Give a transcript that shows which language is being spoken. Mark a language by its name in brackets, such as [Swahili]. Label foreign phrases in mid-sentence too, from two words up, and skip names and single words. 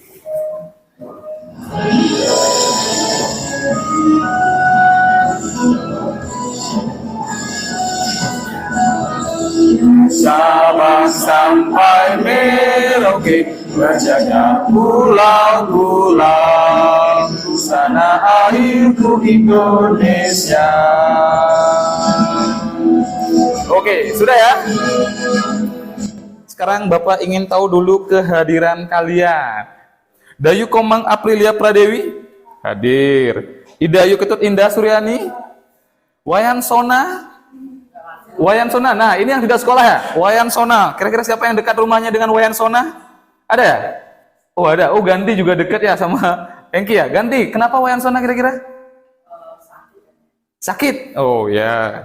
[Indonesian] Sabang sampai Merauke, berjaya pulau-pulau, sana airku Indonesia. Oke, sudah ya? Sekarang Bapak ingin tahu dulu kehadiran kalian. Dayu Komang Aprilia Pradewi hadir. Idayu Ketut Indah Suryani, Wayan Sona. Nah ini yang tidak sekolah ya, Wayan Sona. Kira-kira siapa yang dekat rumahnya dengan Wayan Sona? Ada ya? Oh ada. Oh Ganti juga dekat ya sama Engki ya. Ganti, kenapa Wayan Sona kira-kira? Sakit. Oh ya.